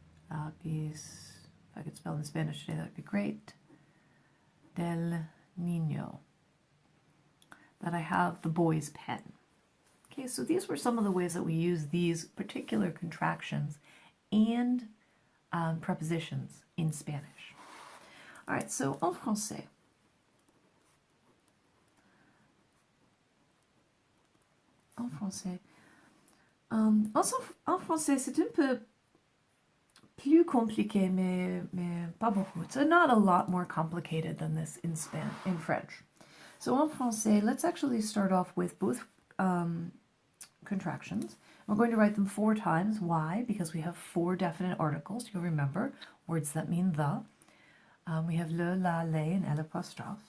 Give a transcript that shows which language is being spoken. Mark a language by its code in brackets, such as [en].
[es] Lápiz. If I could spell in Spanish today, that would be great. [en] Del niño. That I have the boy's pen. Okay, so these were some of the ways that we use these particular contractions and prepositions in Spanish. All right, so [fr] en français. En français. En français, c'est un peu plus compliqué, mais pas beaucoup. [en] So not a lot more complicated than this in French. So [fr] en français, [en] let's actually start off with both contractions. We're going to write them 4 times. Why? Because we have 4 definite articles. You'll remember words that mean the. We have le, la, les, and l'apostrophe.